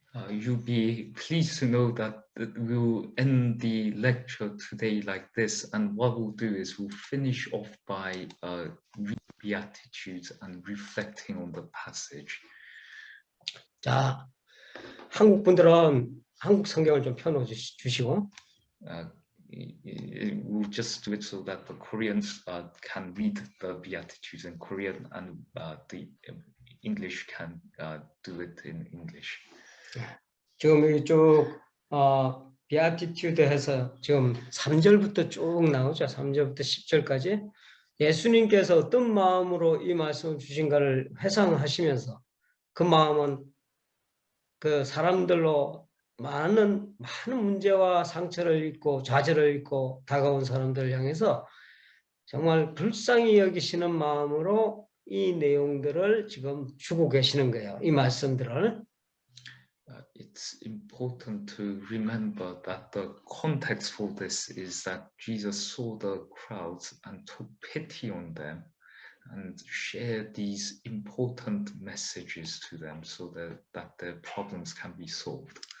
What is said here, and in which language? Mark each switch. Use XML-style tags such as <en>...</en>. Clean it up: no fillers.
<en>You'll be pleased to know that we'll end the lecture today like this, and what we'll do is we'll finish off by reading Beatitudes and reflecting on the passage.</en> <ko>자, 한국 분들은 한국 성경을 좀 펴놓아 주시고</ko> <en>We'll just do it so that the Koreans can read the Beatitudes in Korean, and the English can do it in English.</en> <ko>지금 이쪽 비아티튜드 해서 지금 3절부터 쭉 나오죠. 3절부터 10절까지 예수님께서 어떤 마음으로 이 말씀을 주신가를 회상하시면서 그 마음은 그 사람들로 많은 문제와 상처를 입고 좌절을 입고 다가온 사람들을 향해서 정말 불쌍히 여기시는 마음으로 이 내용들을 지금 주고 계시는 거예요. 이 말씀들을.</ko> <en>It's important to remember that the context for this is that Jesus saw the crowds and took pity on them and shared these important messages to them so that their problems can be solved.</en>